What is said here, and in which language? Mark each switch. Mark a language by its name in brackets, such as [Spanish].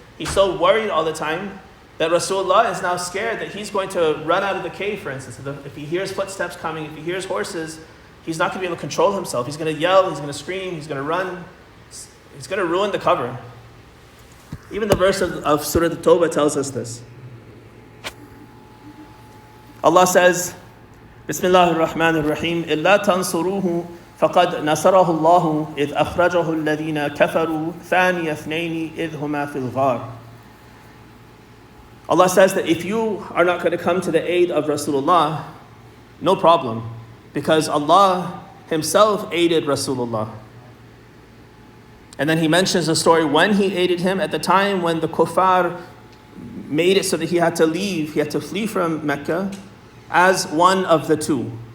[English] He's so worried all the time that Rasulullah is now scared that he's going to run out of the cave, for instance. If he hears footsteps coming, if he hears horses, he's not going to be able to control himself. He's going to yell, he's going to scream, he's going to run. He's going to ruin the cover. Even the verse of Surah At-Tawbah tells us this. Allah says, [Arabic] Bismillahir Rahmanir Rahim, إِلَّا تَنْصُرُوهُ فَقَدْ نَصَرَهُ اللَّهُ إِذْ أَخْرَجَهُ الَّذِينَ كَفَرُوا ثَانِيَ اثْنَيْنِ إِذْ هُمَا فِي الْغَارِ. [English] Allah says that if you are not going to come to the aid of Rasulullah, no problem, because Allah Himself aided Rasulullah. And then he mentions the story when he aided him at the time when the kuffar made it so that he had to leave, he had to flee from Mecca as one of the two.